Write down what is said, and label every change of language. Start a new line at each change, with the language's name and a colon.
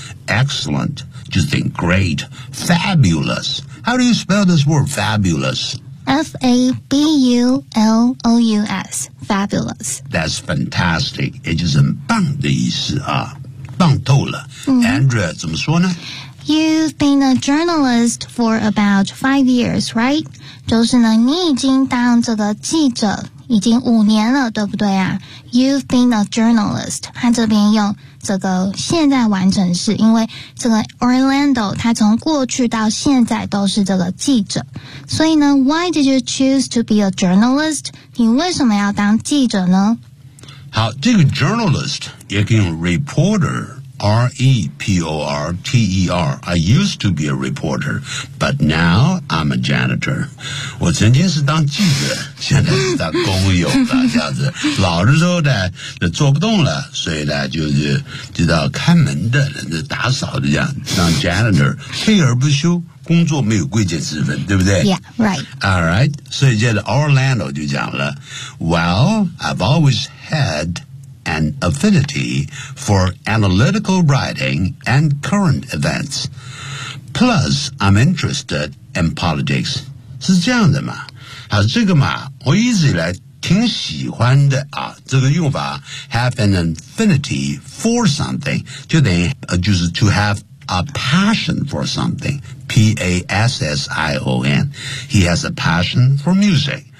English: Excellent, just think great, fabulous. How do you spell this word, fabulous? F-A-B-U-L-O-U-S, fabulous. That's fantastic.
Chinese: 也就是很棒的意思啊，棒透了。 Mm-hmm. Andrea, 怎么说呢？
English: You've been a journalist for about 5 years, right?
Chinese: 就是呢，你已经当这个记者已经五年了，对不对啊 ？
English: You've been a journalist.
Chinese: 他这边用这个现在完成式，因为这个 Orlando 他从过去到现在都是这个记者，所以呢 ，
English: Why did you choose to be a journalist?
Chinese: 你为什么要当记者呢？好，这个 journalist 也可以用 reporter。
English: R-E-P-O-R-T-E-R. I used to be a reporter, but now I'm a janitor.
Chinese: 我曾经是当记者，现在是当工友了，这样子。老的时候呢，就做不动了，所以呢，就到看门的、就打扫的这样，当 janitor， 退而不休，工作没有贵贱之分，对不对
English: ？Yeah, right. All right.
Chinese: 所以接着 Orlando 就讲了
English: ，Well, I've always had. An affinity for analytical writing and current events. Plus, I'm interested in politics.
Chinese: 是这样的嘛？好，这个嘛，我一直以来挺喜欢的啊。这个用法
English: ，have an affinity for something，
Chinese: 就等于就是
English: to have a passion for something. P-A-S-S-I-O-N. He has a passion for music.